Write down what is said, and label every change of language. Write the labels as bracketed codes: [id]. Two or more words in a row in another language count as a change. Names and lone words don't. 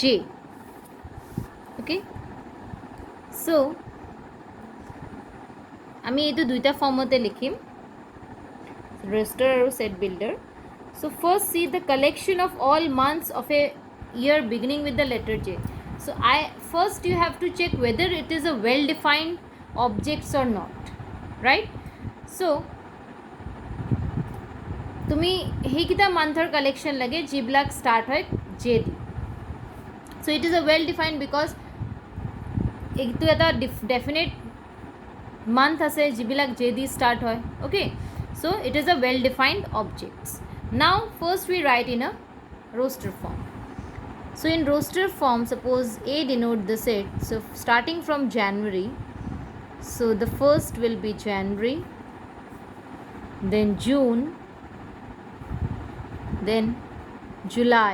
[en] Okay, so [as] আমি এইটো দুইটা ফৰ্মতে লিখিম, roster আৰু [en] set builder. So first see the collection of all months of a year beginning with the letter J. So first you have to check whether it is a well defined objects or not, right? [as] So তুমি সেইকেইটা [en] monthৰ collection [as] লাগে যিবিলাক ষ্টাৰ্ট হয় জে দি. [en] So it is a well defined because [as] এইটো এটা [en] definite month [as] আছে যিবিলাক জে দি start হয়. [en] Okay, so it is a well defined objects. Now first we write in a roster form. So in roster form, suppose A denote the set, so starting from January, so the first will be January, then June, then July.